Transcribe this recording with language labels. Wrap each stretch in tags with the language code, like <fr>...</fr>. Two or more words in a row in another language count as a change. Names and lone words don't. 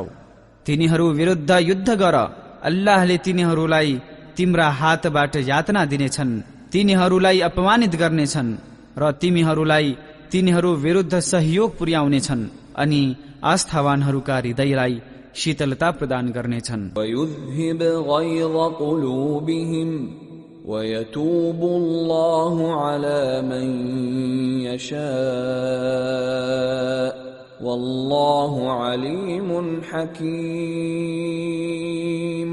<ne>तिनीहरू विरुद्ध युद्ध गर, अल्लाहले तिनीहरूलाई तिम्रा हातबाट यातना दिनेछन्, तिनीहरूलाई अपमानित गर्नेछन् र तिमीहरूलाई तिनीहरू विरुद्ध सहयोग पुर्याउनेछन् अनि आस्थावानहरूका हृदयलाई शीतलता प्रदान गर्नेछन्।</ne> <ar>ويذهب غيظ قلوبهم ويتوب الله على من يشاء والله عليم حكيم।</ar>